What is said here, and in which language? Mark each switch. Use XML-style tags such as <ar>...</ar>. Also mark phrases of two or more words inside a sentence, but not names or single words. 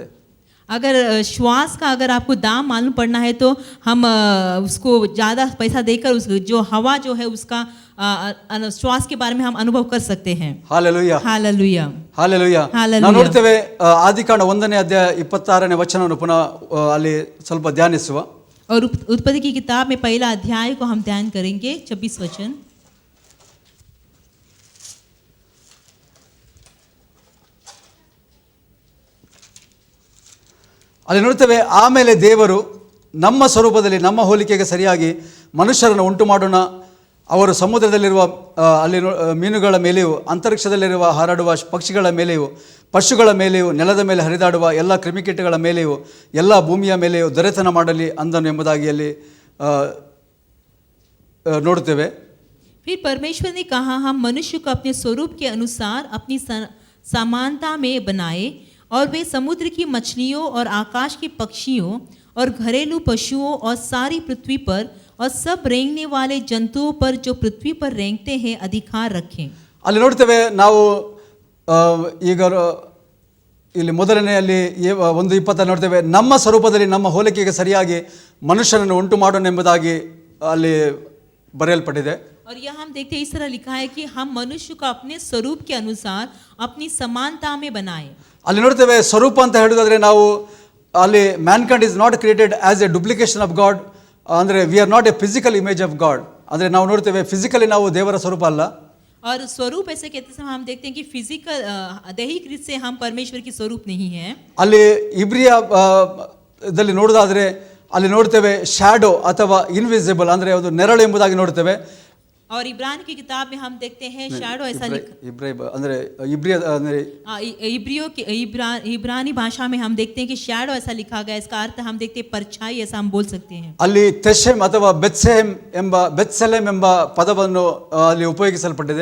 <hi>अगर श्वास का अगर आपको दाम मालूम पड़ना है तो हम उसको ज़्यादा पैसा देकर उस जो हवा जो है उसका श्वास के बारे में हम अनुभव कर सकते हैं.</hi> <kn>ಹಾಲೆಲೂಯಾ.</kn> <hi>हालेलुया.</hi> <kn>ಹಾಲೆಲೂಯಾ. ನಾವು ನೋಡ್ತೇವೆ ಆದಿಕಾಂಡ 1ನೇ ಅಧ್ಯಾಯ 26ನೇ ವಚನವನ್ನು ಪುನಃ ಅಲ್ಲಿ ಸ್ವಲ್ಪ ಧ್ಯಾನಿಸುವ.</kn> <hi>और उत्पत्ति की किताब में पहला अध्याय को हम ध्यान करेंगे 26 वचन.</hi> <kn>ಅಲ್ಲಿ ನೋಡ್ತೇವೆ ಆಮೇಲೆ ದೇವರು ನಮ್ಮ ಸ್ವರೂಪದಲ್ಲಿ ನಮ್ಮ ಹೋಲಿಕೆಗೆ ಸರಿಯಾಗಿ ಮನುಷ್ಯರನ್ನು ಉಂಟು ಮಾಡೋಣ, ಅವರು ಸಮುದ್ರದಲ್ಲಿರುವ ಅಲ್ಲಿ ಮೀನುಗಳ ಮೇಲೆಯೂ ಅಂತರಿಕ್ಷದಲ್ಲಿರುವ ಹಾರಾಡುವ ಪಕ್ಷಿಗಳ ಮೇಲೆಯೂ ಪಶುಗಳ ಮೇಲೆಯೂ ನೆಲದ ಮೇಲೆ ಹರಿದಾಡುವ ಎಲ್ಲ ಕ್ರಿಮಿಕೀಟಗಳ ಮೇಲೆಯೂ ಎಲ್ಲ ಭೂಮಿಯ ಮೇಲೆಯೂ ದೊರೆತನ ಮಾಡಲಿ ಅಂದನು ಎಂಬುದಾಗಿ ಅಲ್ಲಿ ನೋಡುತ್ತೇವೆ.</kn> <hi>फिर परमेश्वर ने कहा हम मनुष्य को अपने स्वरूप के अनुसार अपनी समानता में बनाए और वे समुद्र की मछलियों और आकाश के पक्षियों और घरेलू पशुओं और सारी पृथ्वी पर और सब रेंगने वाले जंतुओं पर जो पृथ्वी पर रेंगते हैं अधिकार रखें.</hi> <kn>ಅಲ್ಲಿ ನೋಡ್ತೇವೆ ನಾವು ಈಗ ಇಲ್ಲಿ ಮೊದಲನೆಯಲ್ಲಿ 1:20 ನೋಡ್ತೇವೆ ನಮ್ಮ ಸ್ವರೂಪದಲ್ಲಿ ನಮ್ಮ ಹೋಲಿಕೆಗೆ ಸರಿಯಾಗಿ ಮನುಷ್ಯನನ್ನು ಉಂಟು ಮಾಡೋಣ ಎಂಬುದಾಗಿ ಅಲ್ಲಿ ಬರೆಯಲ್ಪಟ್ಟಿದೆ.</kn> <hi>और यहाँ हम देखते हैं इस तरह लिखा है कि हम मनुष्य को अपने स्वरूप के अनुसार अपनी समानता में बनाए.</hi> <kn>ಅಲ್ಲಿ ನೋಡ್ತೇವೆ ಸ್ವರೂಪ ಅಂತ ಹೇಳೋದಾದ್ರೆ ನಾವು ಅಲ್ಲಿ</kn> <en>mankind is not created as a duplication of God, ಅಂದರೆ we are not a physical image of God.</en> <kn>ಅಂದರೆ ನಾವು ನೋಡ್ತೇವೆ ಫಿಸಿಕಲಿ ನಾವು ದೇವರ ಸ್ವರೂಪ ಅಲ್ಲ.</kn> <hi>और स्वरूप ऐसे कहते समय हम देखते हैं कि फिजिकल दैहिक रूप से हम परमेश्वर की स्वरूप नहीं है.</hi> <kn>ಅಲ್ಲಿ ಇಬ್ರಿಯ ದಲ್ಲಿ ನೋಡೋದಾದ್ರೆ ಅಲ್ಲಿ ನೋಡ್ತೇವೆ ಶ್ಯಾಡೋ ಅಥವಾ ಇನ್ವಿಸಿಬಲ್ ಅಂದರೆ ಒಂದು ನೆರಳು ಎಂಬುದಾಗಿ ನೋಡ್ತೇವೆ.</kn> <hi>और इब्रानी की किताब में हम देखते हैं शैडो ऐसा इब्रानी भाषा में हम देखते हैं कि शैडो ऐसा लिखा गया. इसका अर्थ हम देखते हैं परछाई, ऐसा हम बोल सकते हैं.</hi> <kn>ಅಲ್ಲಿ ತೆಶೆಮ್ ಅಥವಾ ಬೆತ್ಸೆಲೆಮ್ ಎಂಬ ಪದವನ್ನು ಅಲ್ಲಿ ಉಪಯೋಗಿಸಲ್ಪಟ್ಟಿದೆ.</kn>